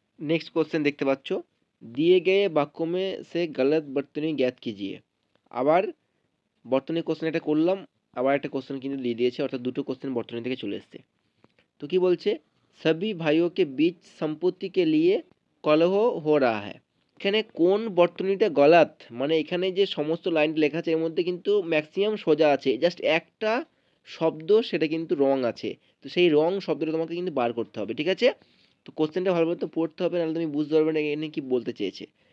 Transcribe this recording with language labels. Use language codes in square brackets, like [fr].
[bn] Next question দেখতে পাচ্ছ, [hi] दिए गए वाक्यों में से गलत बर्तनी ज्ञात कीजिए। [bn] আবার বর্তনী কোশ্চেন একটা করলাম, আবার একটা কোশ্চেন কিন্তু দিয়ে দিয়েছে, অর্থাৎ দুটো কোশ্চেন বর্তনী থেকে চলে এসেছে। তো কি বলছে, [hi] सभी भाइयों के बीच संपत्ति के लिए कलह हो रहा है। [bn] এখানে কোন বর্তনীটা গলাত, মানে এখানে যে সমস্ত লাইন লেখা আছে এর মধ্যে কিন্তু ম্যাক্সিমাম সোজা আছে, জাস্ট একটা শব্দ সেটা কিন্তু রং আছে। তো সেই রং শব্দটা তোমাকে কিন্তু বার করতে হবে। ঠিক আছে, তো কোশ্চেনটা ভালো মতো পড়তে হবে, নাহলে তুমি বুঝতে পারবে না এখানে কি বলতে চেয়েছে।